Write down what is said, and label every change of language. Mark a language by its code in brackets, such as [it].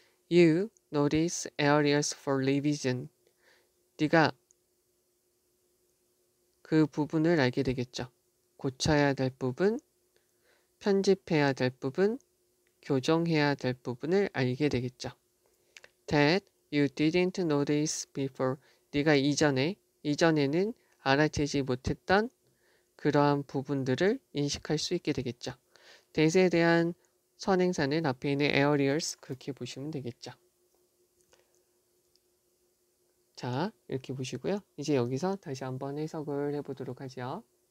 [en] You notice areas for revision. [ko] 네가 그 부분을 알게 되겠죠. 고쳐야 될 부분, 편집해야 될 부분, 교정해야 될 부분을 알게 되겠죠. [en] That you didn't notice before. [ko] 네가 이전에는 알아채지 못했던 그러한 부분들을 인식할 수 있게 되겠죠. that에 대한 선행사는 앞에 있는 areas 그렇게 보시면 되겠죠. 자, 이렇게 보시고요. 이제 여기서 다시 한번 해석을 해보도록 하죠.